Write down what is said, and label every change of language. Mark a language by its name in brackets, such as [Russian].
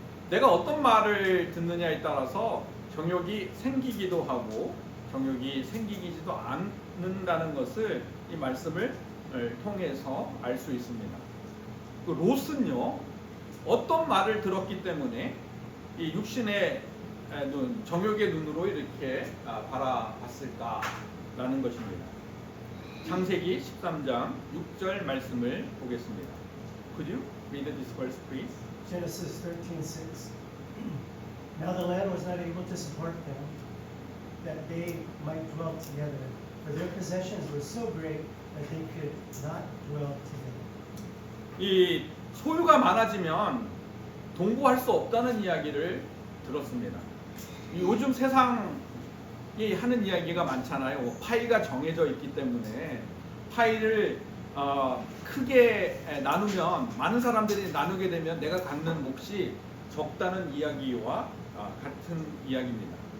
[Korean] 내가 어떤 말을 듣느냐에 따라서 정욕이 생기기도 하고 정욕이 생기지도 않는다는 것을 이 말씀을 통해서 알 수 있습니다. 그 롯은요, 어떤 말을 들었기 때문에 이 육신의 눈, 정욕의 눈으로 이렇게 바라봤을까라는 것입니다. 창세기 13장 6절 말씀을 보겠습니다. [English] Could you read this verse, please? Genesis 13:6. Now the land was not able to support them, that they might dwell together, for their possessions were so great that they could not dwell together. [Korean] 이 소유가 많아지면 동거할 수 없다는 이야기를 들었습니다. 요즘 세상이 하는 이야기가 많잖아요. 파이가 정해져 있기 때문에 파이를 크게 나누면 많은 사람들이 나누게 되면 내가 갖는 몫이 적다는 이야기와 같은 이야기입니다.